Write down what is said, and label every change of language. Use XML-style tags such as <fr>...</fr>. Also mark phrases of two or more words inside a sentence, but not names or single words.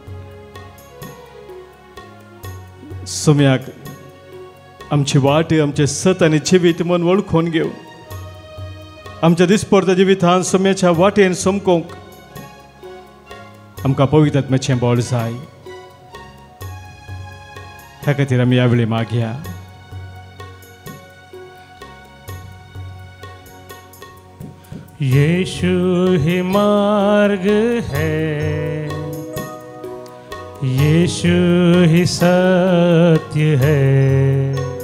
<kok>सोम्याक आमची वाट आमचे सत आनी जिवीत मन वळखून घेवन आमच्या दिसपरत्या जिवितांत सोम्याच्या वाटेन समकोंक आमकां पवित्र आत्म्याचें बळ जाय ह्या खातीर आमी ह्या वेळी मागया</kok> <hi>यीशु ही मार्ग है यीशु ही सत्य है</hi>